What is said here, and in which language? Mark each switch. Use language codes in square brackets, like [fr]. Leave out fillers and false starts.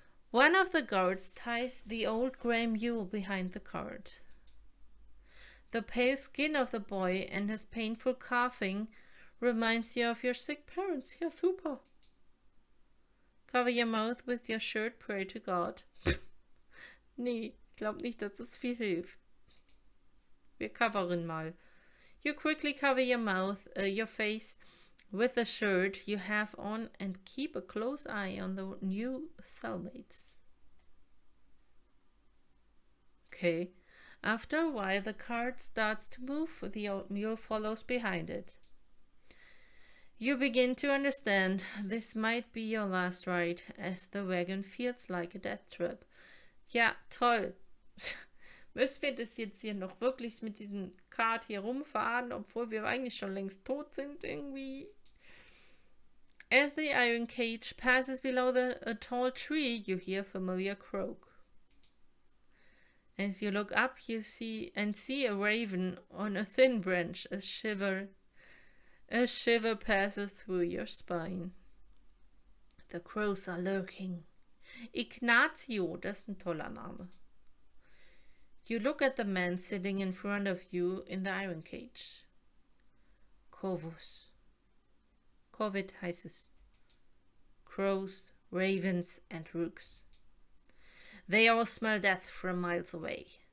[en] One of the guards ties the old grey mule behind the cart. The pale skin of the boy and his painful coughing reminds you of your sick parents. [de] Ja, super. [en] Cover your mouth with your shirt, pray to God. [de] Nee, ich glaube nicht, dass das viel hilft. Wir coveren mal. [en] You quickly cover your mouth, your face with the shirt you have on and keep a close eye on the new cellmates. Okay. After a while, the cart starts to move, the old mule follows behind it. You begin to understand this might be your last ride, as the wagon feels like a death trap. [de] Ja, toll. Müssen wir das jetzt hier noch wirklich mit diesem Kart hier rumfahren, obwohl wir eigentlich schon längst tot sind irgendwie? [en] As the iron cage passes below a tall tree, you hear a familiar croak. As you look up, you see a raven on a thin branch. A shiver passes through your spine. The crows are lurking. [de] Ignazio, das ist ein toller Name. [en] You look at the man sitting in front of you in the iron cage. Corvus. [de] Corvid heißt es. [en] Crows, ravens, and rooks. They all smell death from miles away.